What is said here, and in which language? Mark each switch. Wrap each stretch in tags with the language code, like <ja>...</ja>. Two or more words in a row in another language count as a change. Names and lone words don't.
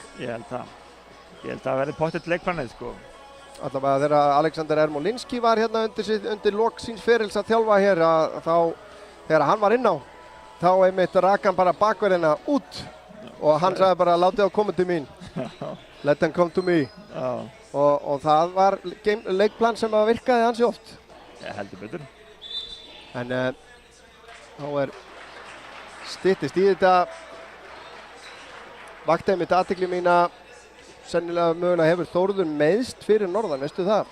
<is>Ég held að verði pottitt leikmannið, sko. Allavega þegar Alexander Ermolinski var hérna undir lok síns ferils að þjálfa hér, þegar hann var inn á, þá einmitt rak hann bara bakverðina út. Og hann sagði bara, látið á koma til mín.</is> <en>Let them come to me.</en> <is>Og það var leikplan sem virkaði ansi oft. Ég heldur betur. En þá styttist í þetta. Vakti einmitt athygli mína, sennilega mögulega hefur Þórður meiðst fyrir norðan, veistu það?</is>